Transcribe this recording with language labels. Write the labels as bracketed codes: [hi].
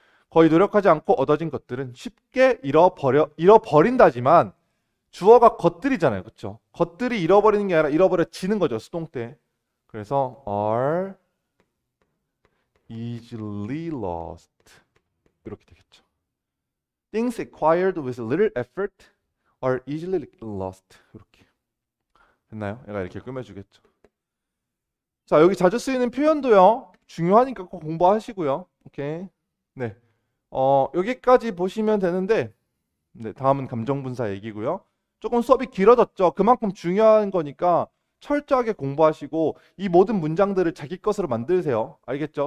[ko] 거의 노력하지 않고 얻어진 것들은 쉽게 잃어버린다지만 주어가 것들이잖아요. 그렇죠? 것들이 잃어버리는 게 아니라 잃어버려지는 거죠. 수동 때. 그래서 [en] are easily lost [ko] 이렇게 되겠죠. [en] Things acquired with little effort are easily lost. [ko] 이렇게 됐나요? 얘가 이렇게 꾸며주겠죠. 자, 여기 자주 쓰이는 표현도요. 중요하니까 꼭 공부하시고요. 오케이. 네. 여기까지 보시면 되는데, 네, 다음은 감정분사 얘기고요. 조금 수업이 길어졌죠. 그만큼 중요한 거니까 철저하게 공부하시고 이 모든 문장들을 자기 것으로 만드세요. 알겠죠?